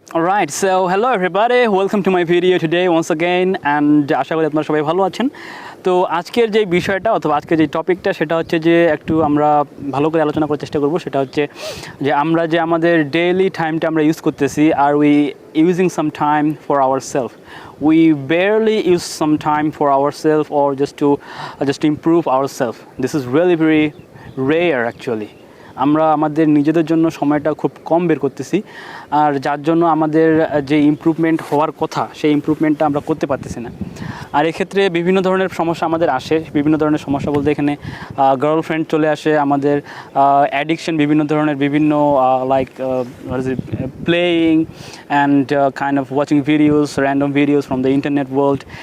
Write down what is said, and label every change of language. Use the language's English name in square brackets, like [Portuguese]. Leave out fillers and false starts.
[English] Alright, so hello everybody, welcome to my video today once again and [Bangla] আশা করি আপনারা সবাই ভালো আছেন। তো আজকের যে বিষয়টা অথবা আজকের যে টপিকটা সেটা হচ্ছে যে একটু আমরা ভালো করে আলোচনা করার চেষ্টা করব। সেটা হচ্ছে যে আমরা যে আমাদের ডেইলি টাইমটা আমরা ইউজ করতেছি, [English] আর we using some time for ourselves, we barely use some time for ourselves or just to improve ourselves. This is really very rare actually. [Bangla] আমরা আমাদের নিজেদের জন্য সময়টা খুব কম বের করতেছি, আর যার জন্য আমাদের যে ইমপ্রুভমেন্ট হওয়ার কথা সেই ইমপ্রুভমেন্টটা আমরা করতে পারতেছি না। আর এক্ষেত্রে বিভিন্ন ধরনের সমস্যা আমাদের আসে। বিভিন্ন ধরনের সমস্যা বলতে এখানে গার্লফ্রেন্ড চলে আসে, আমাদের অ্যাডিকশন বিভিন্ন ধরনের, বিভিন্ন [English] Like playing and kind of watching videos, random videos from the internet world.